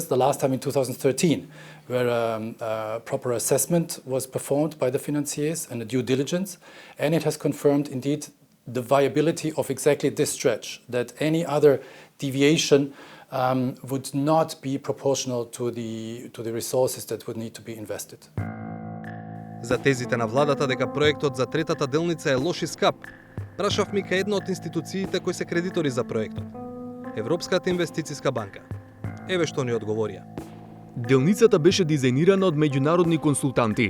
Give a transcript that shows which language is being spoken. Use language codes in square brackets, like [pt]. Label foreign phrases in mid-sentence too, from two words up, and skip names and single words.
[en] The last time in 2013, where a proper assessment was performed by the financiers and a due diligence, and it has confirmed indeed the viability of exactly this stretch, that any other deviation would not be proportional to the resources that would need to be invested. [mk] За тезите на владата дека проектот за третата делница е лош и скап, прашавме кај една од институциите кои се кредитори за проектот, Европската инвестициска банка. Еве што ни одговорија. Делницата беше дизајнирана од меѓународни консултанти.